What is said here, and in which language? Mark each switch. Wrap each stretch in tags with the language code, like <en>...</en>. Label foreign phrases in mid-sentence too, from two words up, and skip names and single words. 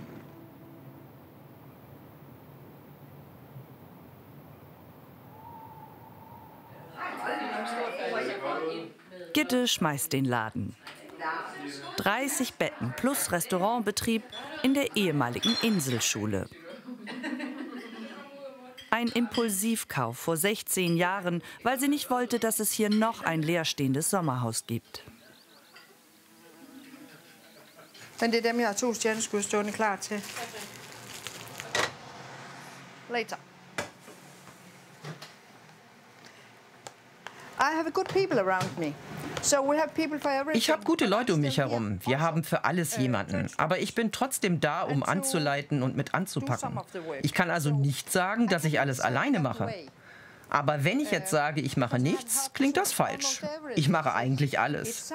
<de>Gitte schmeißt den Laden. 30 Betten plus Restaurantbetrieb in der ehemaligen Inselschule. Ein Impulsivkauf vor 16 Jahren, weil sie nicht wollte, dass es hier noch ein leerstehendes Sommerhaus gibt.</de> <da>Men det er dem, jeg har 2 stjerneskud stående klar til.</da> <en>Later. I have good people around me.</en> <de>Ich habe gute Leute um mich herum. Wir haben für alles jemanden. Aber ich bin trotzdem da, um anzuleiten und mit anzupacken. Ich kann also nicht sagen, dass ich alles alleine mache. Aber wenn ich jetzt sage, ich mache nichts, klingt das falsch. Ich mache eigentlich alles.</de>